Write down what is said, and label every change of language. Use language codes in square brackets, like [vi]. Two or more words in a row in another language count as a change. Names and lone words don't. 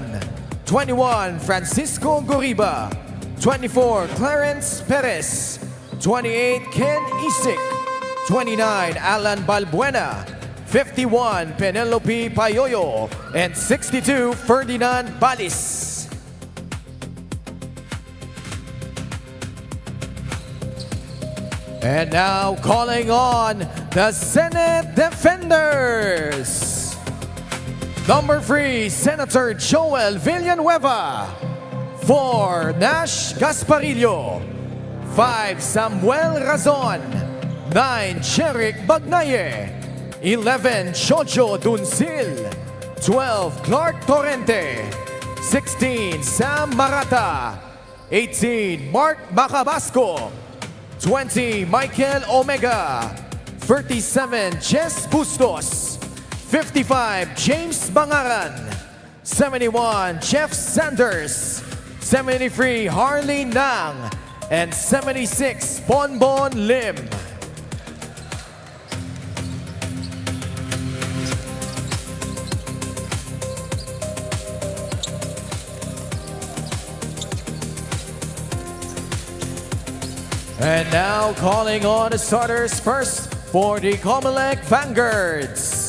[en] 21, Francisco Goriba. 24, Clarence Perez. 28, Ken Isik. 29, Alan Balbuena. 51, Penelope Payoyo, and 62, Ferdinand Balis. And now calling on the Senate Defenders. Number 3, Senator Joel Villanueva. 4, Nash Gasparillo. 5, Samuel Razon. 9, Jeric Bagnaye. 11, Jojo Duncil. 12, Clark Torrente. 16, Sam Marata. 18, Mark Macabasco. 20, Michael Omega. 37, Jess Bustos. 55, James Bangaran. 71, Jeff Sanders. 73, Harley Nang. And 76, Bonbon Lim. And now calling on the starters first for the COMELEC Vanguards.